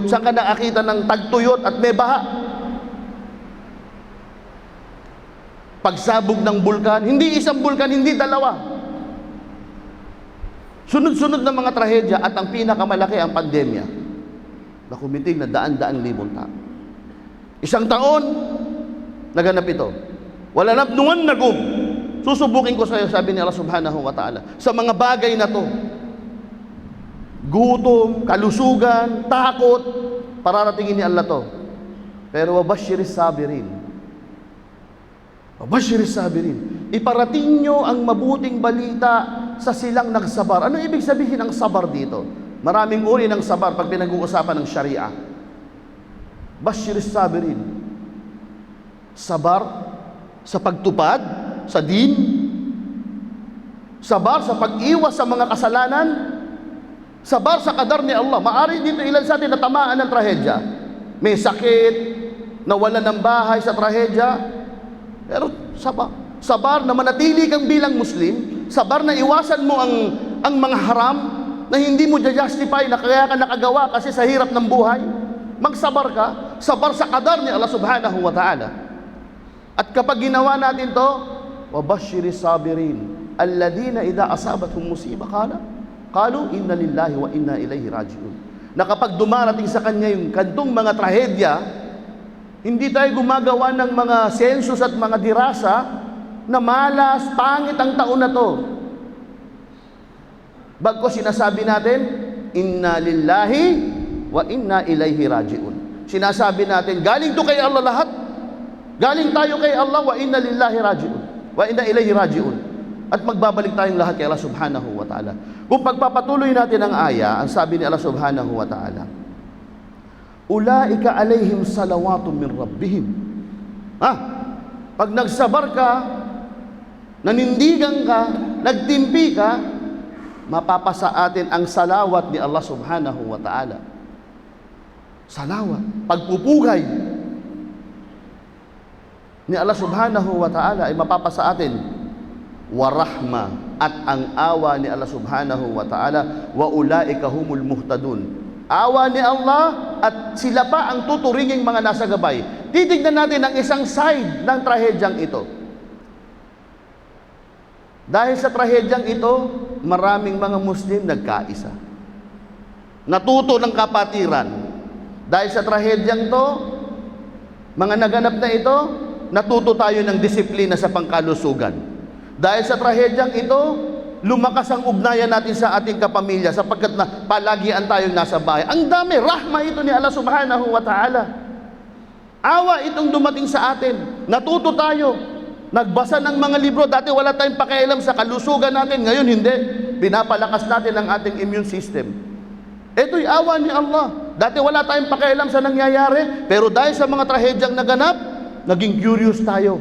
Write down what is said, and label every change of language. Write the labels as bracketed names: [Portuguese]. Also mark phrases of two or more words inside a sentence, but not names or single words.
[Filipino] Saan ka nakakita ng tagtuyot at may baha? Pagsabog ng bulkan, hindi isang bulkan, hindi dalawa. Sunod-sunod na mga trahedya, at ang pinakamalaki ang pandemya na kumiting na daan-daang libong tao. Isang taon naganap ito. وَلَنَبْنُوَنَّكُمْ, susubukin ko sa iyo, sabi ni Allah [Arabic] سبحانه وتعالى, [Filipino] sa mga bagay na to. Gutom, kalusugan, takot, pararatingin ni Allah to. Pero [Arabic] وبشر الصابرين, وبشر الصابرين, [Filipino] iparating nyo ang mabuting balita sa silang nagsabar. Ano ibig sabihin ng sabar dito? Maraming uri ng sabar pag pinag-uusapan ng Sharia. [Arabic] بشر الصابرين, [Filipino] sabar sa pagtupad sa din, sabar sa pag-iwas sa mga kasalanan, sabar sa kadar ni Allah. Maari dito ilan sa atin natamaan ng trahedya, may sakit, nawalan ng bahay sa trahedya, pero sabar na manatili kang bilang Muslim, sabar na iwasan mo ang mga haram na hindi mo justify na kaya ka nakagawa kasi sa hirap ng buhay. Magsabar ka, sabar sa kadar ni Allah [Arabic] سبحانه وتعالى. [Filipino] At kapag ginawa natin to, [Arabic] وبشر الصابرين الذين إذا أصابتهم مصيبة قالوا إنا لله وإنا إليه راجعون. [Filipino] Na kapag dumarating sa kanya yung kantong mga trahedya, hindi tayo gumagawa ng mga sensus at mga dirasa na malas, pangit ang taon na to. Bagkus sinasabi natin, [Arabic] إنا لله وإنا إليه راجعون. [Filipino] Sinasabi natin, galing to kay Allah lahat. Galing tayo kay Allah, [Arabic] وإنا لله راجعون. وإنا إليه راجعون. [Filipino] At magbabalik tayong lahat kay Allah [Arabic] سبحانه وتعالى. [Filipino] Kung pagpapatuloy natin ang aya, ang sabi ni Allah [Arabic] سبحانه وتعالى, أولئك عليهم صلوات من ربهم. [Filipino] Pag nagsabar ka, nanindigan ka, nagtimpi ka, mapapasa atin ang salawat ni Allah [Arabic] سبحانه وتعالى. [Filipino] Salawat, pagpupugay ni Allah [Arabic] سبحانه وتعالى [Filipino] ay mapapasa atin [Arabic] ورحمة, [Filipino] at ang awa ni Allah [Arabic] سبحانه وتعالى, وأولئك هم المهتدون. [Filipino] Awa ni Allah at sila pa ang tuturinging mga nasa gabay. Titignan natin ang isang side ng trahedyang ito. Dahil sa trahedyang ito, maraming mga Muslim nagkaisa, natuto ng kapatiran. Dahil sa trahedyang to, mga naganap na ito, natuto tayo ng disiplina sa pangkalusugan. Dahil sa trahedyang ito, lumakas ang ugnayan natin sa ating kapamilya sapagkat na palagian tayong nasa bahay. Ang dami, rahma ito ni Allah [Arabic] سبحانه وتعالى. [Filipino] Awa itong dumating sa atin. Natuto tayo. Nagbasa ng mga libro. Dati wala tayong pakialam sa kalusugan natin. Ngayon hindi. Pinapalakas natin ang ating [English] immune system. [Filipino] Ito'y awa ni Allah. Dati wala tayong pakialam sa nangyayari. Pero dahil sa mga trahedyang naganap, naging curious tayo.